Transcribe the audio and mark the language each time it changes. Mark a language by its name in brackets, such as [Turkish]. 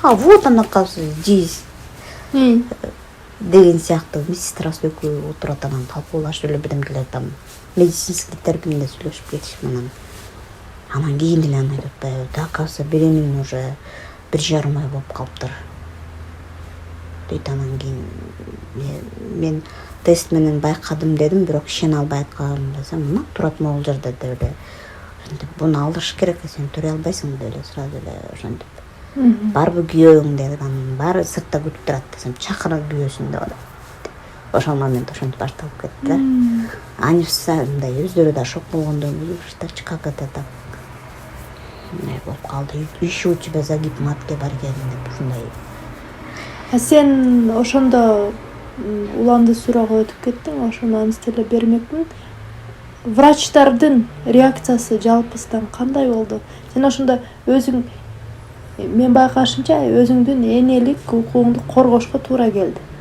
[Russian] Вот она, оказывается, здесь [Kyrgyz] деген сыяктуу медсестрасы экөө отурат, анан талкуулашып эле бирдемелер [Russian] там медицинский [Kyrgyz] терминде сүйлөшүп кетишип анан кийин деле аны айтып атпайбы. [Russian] Да, оказывается, беременный уже [Kyrgyz] 1,5 ай болуп калыптыр дейт. Анан кийин мен тест менен байкадым дедим, бирок ишене албай атканым десем, мына турат могул жерде деп эле ошентип буну алдырыш керек, сен төрөй албайсың деп эле сразу эле ошентип. Барбы күйөөң деди, анан баары сыртта күтүп турат десем, чакыр күйөөсүн деп атат. Ошол момент ошентип башталып кетти да. [Russian] Они [Kyrgyz] мындай өздөрү да шок болгондой, врачтарчы [Russian] как это так [Kyrgyz] болуп калды. [Russian] Еще у тебя загиб матки [Kyrgyz] бар экен деп ушундай. Сен ошондо уланды суроого өтүп кеттиң, ошону аныс деле бермекмин. Врачтардын реакциясы жалпысынан кандай болду? Сен ошондо өзүң, мен байкашымча, өзүңдүн энелик укугуңду коргошко туура келди.